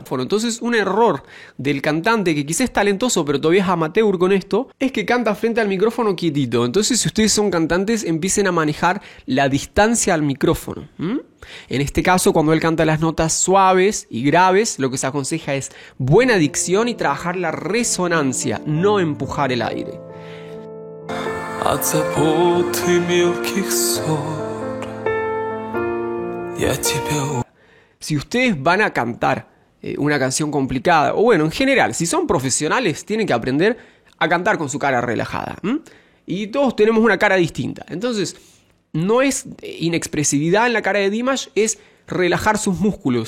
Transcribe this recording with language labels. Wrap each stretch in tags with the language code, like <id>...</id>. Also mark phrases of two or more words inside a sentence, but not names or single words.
<es>Bueno, entonces un error del cantante que quizás es talentoso pero todavía es amateur con esto, es que canta frente al micrófono quietito. Entonces si ustedes son cantantes, empiecen a manejar la distancia al micrófono. En este caso, cuando él canta las notas suaves y graves, lo que se aconseja es buena dicción y trabajar la resonancia, no empujar el aire.</es> <ru>От забот и мелких ссор я тебя.</ru> <es>Si ustedes van a cantar una canción complicada, o bueno, en general, si son profesionales, tienen que aprender a cantar con su cara relajada. Y todos tenemos una cara distinta. Entonces, no es inexpresividad en la cara de Dimash, es relajar sus músculos.</es>